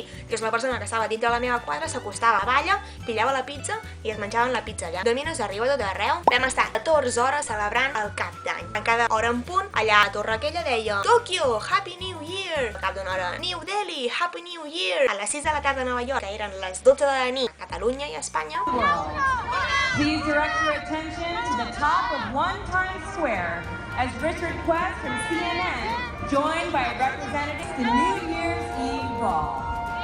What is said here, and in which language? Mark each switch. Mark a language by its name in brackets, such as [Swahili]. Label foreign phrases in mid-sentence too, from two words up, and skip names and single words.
[Catalan] I és la persona que estava dintre de la meva quadra, s'acostava a balla, pillava la pizza i es menjaven la pizza allà. Domino's arriba a tot arreu. Vam estar 14 hores celebrant el cap d'any. En cada hora en punt, allà a Torre aquella deia Tòquio, [English] Happy New Year! [Catalan] Al cap d'una hora, [English] New Delhi, Happy New Year! [Catalan] A les 6 de la tarda a Nova York, que eren les 12 de la nit a Catalunya i a Espanya. [English] Please direct your attention to the top of One Times Square as Richard Quest from CNN, joined by representatives of the New Year's Eve Ball.